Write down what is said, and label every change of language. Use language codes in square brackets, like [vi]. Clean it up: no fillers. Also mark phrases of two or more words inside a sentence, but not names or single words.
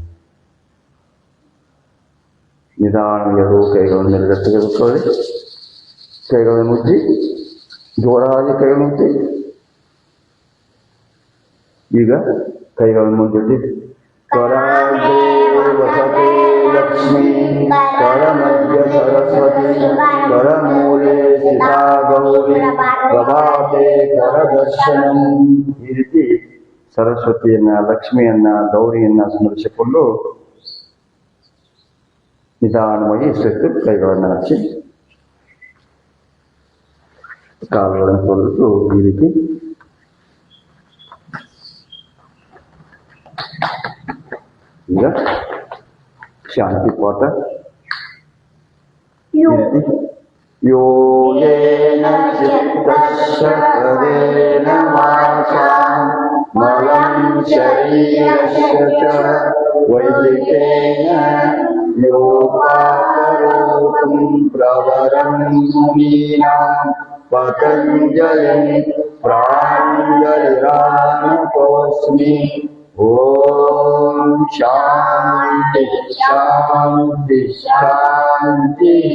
[kn] ನಿಧಾನಗಳು ಕೈಗಳನ್ನೆಲ್ಲ ತೆಗೆದುಕೊಳ್ಳಿ. ಕೈಗಳನ್ನು ಮುಚ್ಚಿ, ಜೋರಾಗಿ ಕೈಗಳನ್ನು ಮುಚ್ಚಿ. ಈಗ ಕೈಗಳನ್ನು ಮುಂದಿಟ್ಟು [sa] ಕರಾಗ್ರೇ ವಸತೆ ಲಕ್ಷ್ಮೀ ಕರಮಧ್ಯ ಸರಸ್ವತಿ ಕರಮೂಲೆ ಸ್ಥಿತಾ ಗೌರಿ ಪ್ರಭಾತೆ ಕರದರ್ಶನಂ. [kn] ಈ ರೀತಿ ಸರಸ್ವತಿಯನ್ನ, ಲಕ್ಷ್ಮಿಯನ್ನ, ಗೌರಿಯನ್ನ ಸ್ಮರಿಸಿಕೊಂಡು ನಿಧಾನವಾಗಿ ಇಷ್ಟು ಕೈಗಳನ್ನು ಹಚ್ಚಿ ಕಾಲುಗಳನ್ನು ತೊಳೆದು ಈ ರೀತಿ ಈಗ ಶಾಂತಿ ಪಾಠ. [sa] ಯೋಗೇನ ಚಿತ್ತಸ್ಯ ಪದೇನ ವಾಚಾ ಮಲಂ ಶರೀರಸ್ಯ ಚ ವೈದಿಕೇನ ಯೋಗಾಕರೋತಂ ಪ್ರವರಂ ಮುನೀನಾಂ ಪತಂಜಲಿಂ ಪ್ರಾಂಜಲಿರಾನತೋಸ್ಮಿ. ಓಂ ಶಾಂತಿ ಶಾಂತಿ ಶಾಂತಿ.